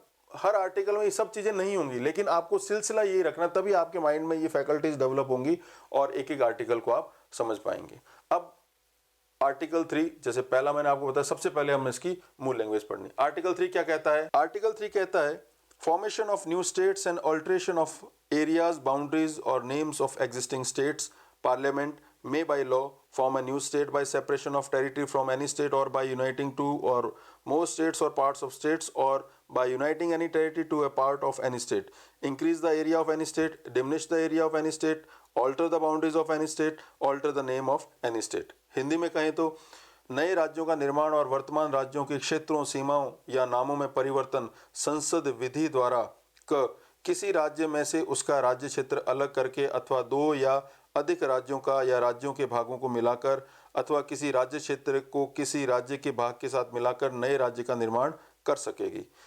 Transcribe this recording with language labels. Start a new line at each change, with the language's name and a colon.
Hindi: हर article में ये सब चीज़ें नहीं होंगी, लेकिन आपको सिलसिला यही रखना, तभी आपके माइंड में ये फैकल्टीज डेवलप होंगी और एक एक आर्टिकल को आप समझ पाएंगे। अब आर्टिकल 3, जैसे पहला मैंने आपको बताया, सबसे पहले हमें इसकी मूल लैंग्वेज पढ़नी। आर्टिकल 3 क्या कहता है? आर्टिकल 3 कहता है
English: Formation of new states and alteration of areas, boundaries और names of existing states. Parliament may by law form a new state by separation of territory from any state or by uniting two or more states or parts of states or by uniting any territory to a part of any state, increase the area of any state, diminish the area of any state, alter the boundaries of any state, alter the name of any state।
Hindi: Hindi में कहें तो नए राज्यों का निर्माण और वर्तमान राज्यों के क्षेत्रों, सीमाओं या नामों में परिवर्तन संसद विधि द्वारा किसी राज्य में से उसका राज्य क्षेत्र अलग करके अथवा 2 या अधिक राज्यों का या राज्यों के भागों को मिलाकर अथवा किसी राज्य क्षेत्र को किसी राज्य के भाग के साथ मिलाकर नए राज्य का निर्माण कर सकेगी।